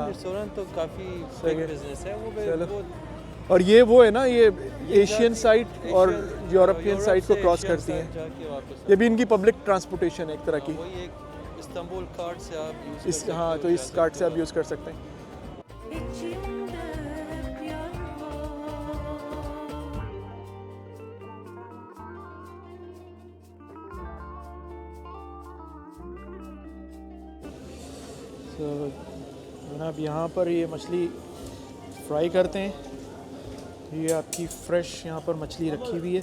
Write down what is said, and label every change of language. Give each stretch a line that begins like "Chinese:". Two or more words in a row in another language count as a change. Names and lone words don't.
Urdu: ریسٹورنٹ تو کافی صحیح بگ ہے. بزنس ہے چلو. وہ اور یہ وہ ہے نا، یہ
English: Asian side
Urdu: اور ایشین-- یوروپین یورپ سائیڈ کو سے کراس ایشین کرتی سائیڈ ہیں. جاکے واپس یہ بھی ان کی
English: public transportation
Urdu: ہے ایک طرح کی. وہی ایک استنبول کارڈ سے آپ یوز کر اس سکتے ہاں, ہو, تو جا اس کارڈ سے آپ سکتے ہو. یوز کر سکتے ہیں.
Turkish: İçimde hep yar var.
Urdu: تو جناب یہاں پر یہ مچھلی فرائی کرتے ہیں. یہ آپ کی فریش یہاں پر مچھلی رکھی ہوئی ہے.